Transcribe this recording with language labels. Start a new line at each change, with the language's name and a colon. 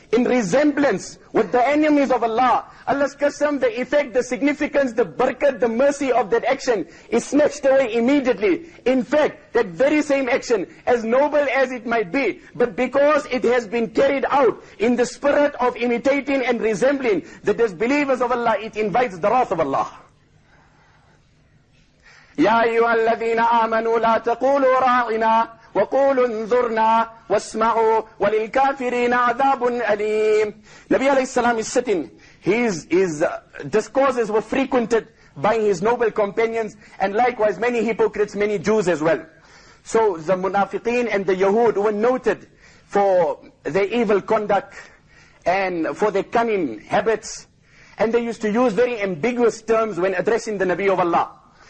English: in resemblance with the enemies of Allah, Allah's qasam, the effect, the significance, the barakat, the mercy of that action is snatched away immediately. In fact, that very same action, as noble as it might be, but because it has been carried out in the spirit of imitating and resembling the disbelievers of Allah, it invites the wrath of Allah.
Arabic: يا أيها الذين آمنوا لا تقولوا راعنا وقولوا انظرنا واسمعوا وللكافرين عذاب أليم.
English: Nabi alayhi salam is sitting. His discourses were frequented by his noble companions, and likewise many hypocrites, many Jews as well. So the munafiqeen and the Yahud were noted for their evil conduct and for their cunning habits, and they used to use very ambiguous terms when addressing the Nabi of Allah.